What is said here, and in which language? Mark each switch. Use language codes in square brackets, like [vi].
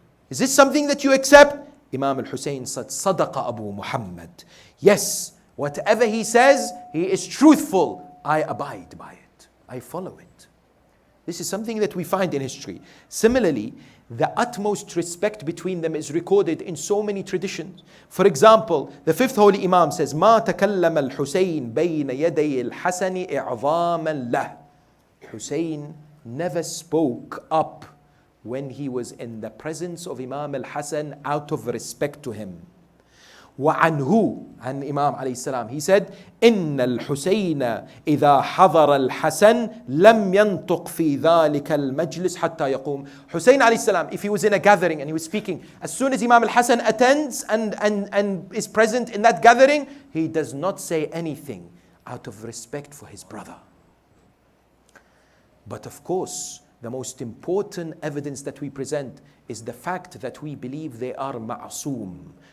[en] Is this something that you accept? Imam al-Hussein said, [ar] Sadaqa Abu Muhammad. [en] Yes, whatever he says, he is truthful. I abide by it. I follow it. This is something that we find in history. Similarly, the utmost respect between them is recorded in so many traditions. For example, the fifth holy Imam says, [ar] ما تكلم الحسين بين يدي الحسن إعظاما له. [en] Hussein never spoke up when he was in the presence of Imam al-Hassan out of respect to him. [ar] وعنه, [en] and Imam alayhi salam, he said, [ar] إن الحسين إذا حضر الحسن لم ينطق في ذلك المجلس حتى يقوم. [en] Hussein alayhi salam, if he was in a gathering and he was speaking, as soon as Imam al-Hassan attends and is present in that gathering, he does not say anything out of respect for his brother. But of course, the most important evidence that we present is the fact that we believe they are ma'asum,